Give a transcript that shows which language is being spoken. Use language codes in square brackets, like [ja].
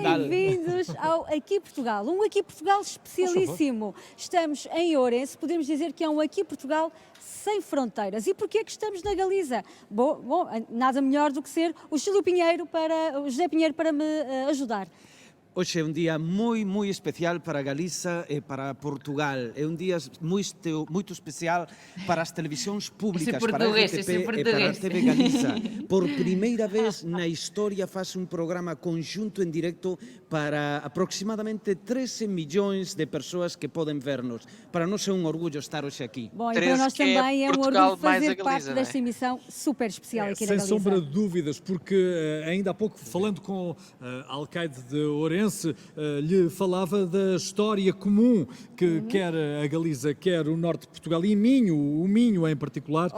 [pt] Bem-vindos ao Aqui Portugal, um Aqui Portugal especialíssimo. Estamos em Ourense, podemos dizer que é um Aqui Portugal sem fronteiras. E porquê que estamos na Galiza? Bom, nada melhor do que ser o José Pinheiro para me ajudar. [gl] Hoxe é un día moi especial para Galiza e para Portugal. É un día moito especial para as televisións públicas, para a RTP e para a TV Galiza. Por primeira vez na historia faz un programa conxunto en directo para aproximadamente 13 millóns de persoas que poden vernos. Para nós é un orgullo estar hoxe aquí. [pt] Bom, e para nós também é um orgulho fazer parte desta emissão super especial aqui na Galiza. Sem sombra de dúvidas, porque ainda há pouco, falando com Alcaide de Ourense, lhe falava da história comum que quer a Galiza, quer o norte de Portugal e o Minho em particular.